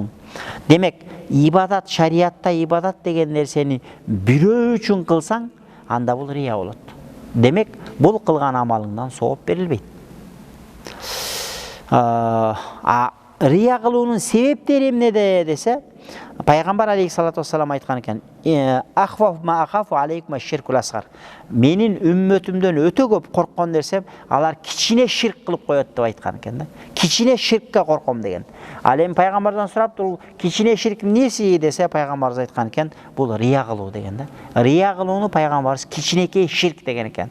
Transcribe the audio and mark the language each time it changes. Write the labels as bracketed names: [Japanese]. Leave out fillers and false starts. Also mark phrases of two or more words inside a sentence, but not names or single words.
[Kyrgyz] Демек, ибадат, шариатта ибадат деген нерсени бирөө үчүн кылсаң, анда бул рия болот. Демек, бул кылган амалыңдан сооп берилбейт. Рия кылуунун себептери эмнеде десе, Пайгамбар [Arabic] عليه الصلاة والسلام [Kyrgyz] айткан экен: [Arabic] "أخوف ما أخاف عليكم الشرك الأصغر." [Kyrgyz] Менин үммөтүмдөн өтө көп корккон нерсем, алар кичине ширк кылып коет деп айткан экен да. Кичине ширкке корком деген. Ал эми пайгамбардан сурап, бул кичине ширк эмнеси десе, пайгамбарыбыз айткан экен, бул рия кылуу деген да. Рия кылууну пайгамбарыбыз кичинекей ширк деген экен.